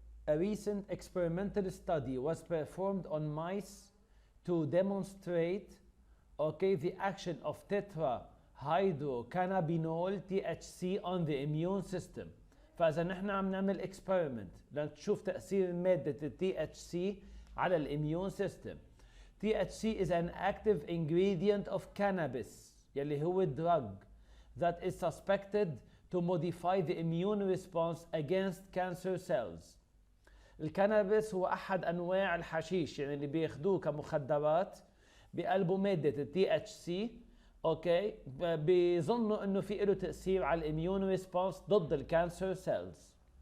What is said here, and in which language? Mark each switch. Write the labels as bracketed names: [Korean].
[English] A recent experimental study was performed on mice to demonstrate the action of tetrahydrocannabinol THC on the immune system. [Arabic] فإذا نحن عم نعمل experiment لنشوف تأثير مادة THC على الإميون system. [English] THC is an active ingredient of cannabis [Arabic] يلي هو [English] drug that is suspected to modify the immune response against cancer cells. [Arabic] الكنابس هو أحد أنواع الحشيش يعني اللي بياخدوه كمخدرات بقلبه مادة THC بيظنوا إنه في له تأثير على الإميون ريسبونس ضد الكانسر سيلز.